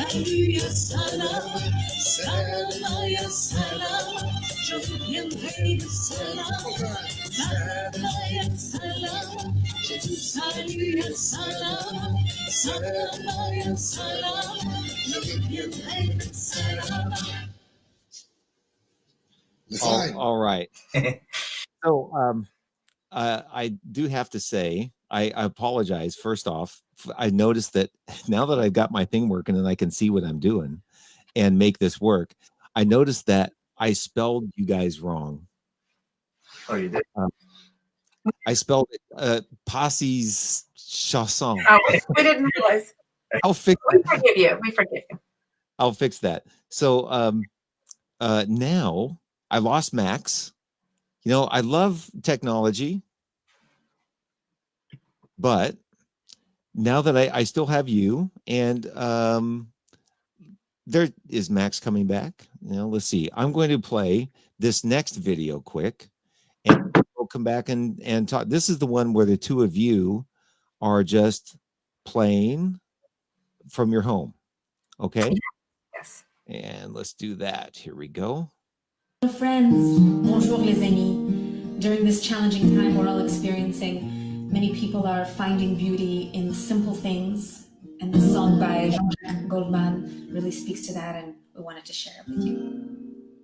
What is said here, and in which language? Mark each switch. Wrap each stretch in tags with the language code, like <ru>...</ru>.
<ar>يا سلام سلام يا سلام شوف ينهي بالسلام سلام يا سلام سلام يا سلام سلام يا سلام شوف ينهي بالسلام.</ar> <en>All right. So I do have to say, I apologize. First off, I noticed that now that I've got my thing working and I can see what I'm doing and make this work, I noticed that I spelled you guys wrong. Oh, you did? I spelled it Paris Chansons. Oh, we didn't realize. I'll fix We it. forgive you. We forgive you. I'll fix that. So now I lost Max. You know, I love technology, but now that I still have you, and there is Max coming back. You know, let's see. I'm going to play this next video quick, and we'll come back and talk. This is the one where the two of you are just playing from your home. Okay? Yes. And let's do that. Here we go. Friends,</en> <fr>bonjour les amis.</fr> <en>During this challenging time we're all experiencing, many people are finding beauty in simple things, and this song by Jean-Jacques Goldman really speaks to that, and we wanted to share it with you.</en>